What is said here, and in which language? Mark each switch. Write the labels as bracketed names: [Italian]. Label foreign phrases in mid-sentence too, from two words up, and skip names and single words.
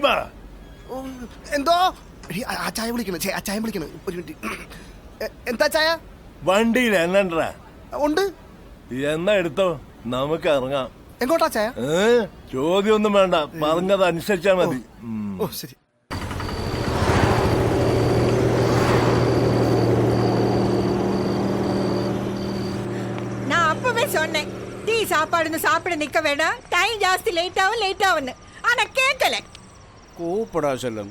[Malayalam] എന്തോ ആ ചായ വിളിക്കണം, ആ ചായ വിളിക്കണം. ഒരു മിനിറ്റ്. എന്താ ചായ? വണ്ടിയിൽ എണ്ണ ഉണ്ട്. എന്നാ എടുത്തോ, നമുക്ക് ഇറങ്ങാം. എങ്ങോട്ടാ ചായ? ചോദ്യമൊന്നും വേണ്ട, പറഞ്ഞത് അനുസരിച്ചാ മതി. ഓ ശരി. [Tamil] நான் அப்பவே சொன்னேன், டீ சாப்பாடுன்னு சாப்பிட நிக்க வேணாம், டைம் ஜாஸ்தி லேட் ஆகும்னு. ஆனா கேட்கல. கூப்பிடா செல்லம்.